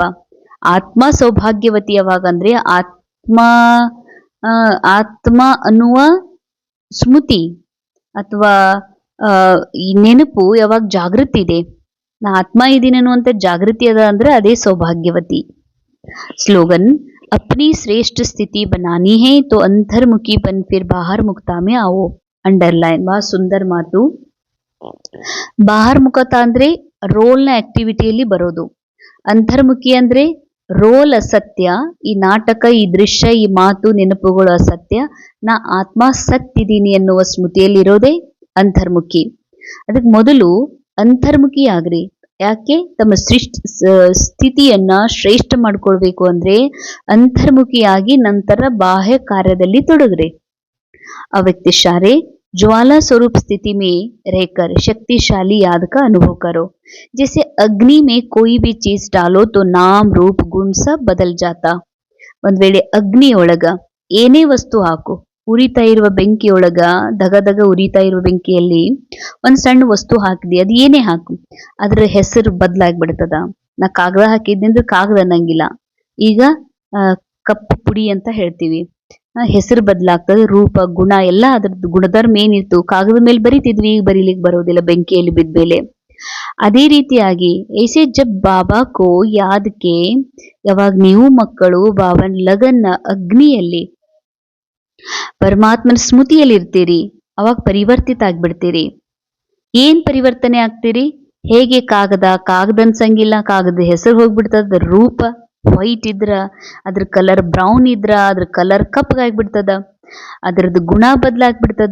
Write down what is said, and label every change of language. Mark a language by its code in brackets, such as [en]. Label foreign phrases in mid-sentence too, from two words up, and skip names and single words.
[kn] ಆತ್ಮ ಸೌಭಾಗ್ಯವತಿ ಯಾವಾಗಂದ್ರೆ ಆತ್ಮ ಅನ್ನುವ ಸ್ಮೃತಿ ಅಥವಾ ಈ ನೆನಪು ಯಾವಾಗ ಜಾಗೃತಿ ಇದೆ, ನಾ ಆತ್ಮ ಇದ್ದೀನಿ ಅನ್ನುವಂಥ ಜಾಗೃತಿ ಅದ ಅಂದ್ರೆ ಅದೇ ಸೌಭಾಗ್ಯವತಿ. ಸ್ಲೋಗನ್, [hi] अपनी श्रेष्ठ स्थिति बनानी है तो अंतर्मुखी बन फिर बाहर मुक्ता में आओ. अंडरलाइन. [kn] ಬಹಳ ಸುಂದರ ಮಾತು. ಬಾಹರ್ಮುಖತ ಅಂದ್ರೆ ರೋಲ್ನ ಆಕ್ಟಿವಿಟಿಯಲ್ಲಿ ಬರೋದು. ಅಂತರ್ಮುಖಿ ಅಂದ್ರೆ ರೋಲ್ ಅಸತ್ಯ, ಈ ನಾಟಕ, ಈ ದೃಶ್ಯ, ಈ ಮಾತು, ನೆನಪುಗಳು ಅಸತ್ಯ, ನಾ ಆತ್ಮ ಸತ್ತಿದ್ದೀನಿ ಎನ್ನುವ ಸ್ಮೃತಿಯಲ್ಲಿರೋದೇ ಅಂತರ್ಮುಖಿ. ಅದಕ್ಕೆ ಮೊದಲು ಅಂತರ್ಮುಖಿ ಆಗ್ರಿ. ಯಾಕೆ? ತಮ್ಮ ಸ್ಥಿತಿಯನ್ನ ಶ್ರೇಷ್ಠ ಮಾಡ್ಕೊಳ್ಬೇಕು ಅಂದ್ರೆ ಅಂತರ್ಮುಖಿಯಾಗಿ ನಂತರ ಬಾಹ್ಯ ಕಾರ್ಯದಲ್ಲಿ ತೊಡಗ್ರಿ. [hi] ಆ व्यक्ति सारे ज्वाला स्वरूप स्थिति में रहकर शक्तिशाली याद का अनुभव करो. जैसे अग्नि में कोई भी चीज डालो तो नाम रूप गुण सब बदल जाता. [kn] ಒಂದ್ ವೇಳೆ ಅಗ್ನಿ ಒಳಗ ಏನೇ ವಸ್ತು ಹಾಕು, ಉರಿತಾ ಇರುವ ಬೆಂಕಿಯೊಳಗ, ದಗ ಉರಿತಾ ಇರುವ ಬೆಂಕಿಯಲ್ಲಿ ಒಂದ್ ಸಣ್ಣ ವಸ್ತು ಹಾಕಿದಿ, ಅದು ಏನೇ ಹಾಕು, ಅದ್ರ ಹೆಸರು ಬದಲಾಗ್ಬಿಡ್ತದ. ನಾ ಕಾಗದ ಹಾಕಿದ್ದಂದ್ರೆ ಕಾಗದ ಅನ್ನಂಗಿಲ್ಲ, ಈಗ ಕಪ್ಪು ಪುಡಿ ಅಂತ ಹೇಳ್ತೀವಿ. ಹೆಸರು ಬದಲಾಗ್ತದೆ, ರೂಪ ಗುಣ ಎಲ್ಲ ಅದ್ರದ್ದು ಗುಣಧರ್ಮ ಏನಿತ್ತು ಕಾಗದ ಮೇಲೆ ಬರಿತಿದ್ವಿ, ಈಗ ಬರೀಲಿಕ್ಕೆ ಬರೋದಿಲ್ಲ ಬೆಂಕಿಯಲ್ಲಿ ಬಿದ್ಮೇಲೆ. ಅದೇ ರೀತಿಯಾಗಿ [hi] ऐसे जब बाबा को याद के, [kn] ಯಾವಾಗ ನೀವು ಮಕ್ಕಳು ಬಾಬನ್ ಲಗನ್ನ ಅಗ್ನಿಯಲ್ಲಿ ಪರಮಾತ್ಮನ ಸ್ಮೃತಿಯಲ್ಲಿ ಇರ್ತೀರಿ, ಅವಾಗ ಪರಿವರ್ತಿತ ಆಗ್ಬಿಡ್ತೀರಿ. ಏನ್ ಪರಿವರ್ತನೆ ಆಗ್ತೀರಿ? ಹೇಗೆ ಕಾಗದ ಅನ್ಸಂಗಿಲ್ಲ, ಕಾಗದ ಹೆಸರು ಹೋಗ್ಬಿಡ್ತದ, ರೂಪ ವೈಟ್ ಇದ್ರ ಅದ್ರ ಕಲರ್ ಬ್ರೌನ್ ಇದ್ರ ಅದ್ರ ಕಲರ್ ಕಪ್ಪಗಾಗ್ಬಿಡ್ತದ, ಅದ್ರದ್ದು ಗುಣ ಬದಲಾಗ್ಬಿಡ್ತದ.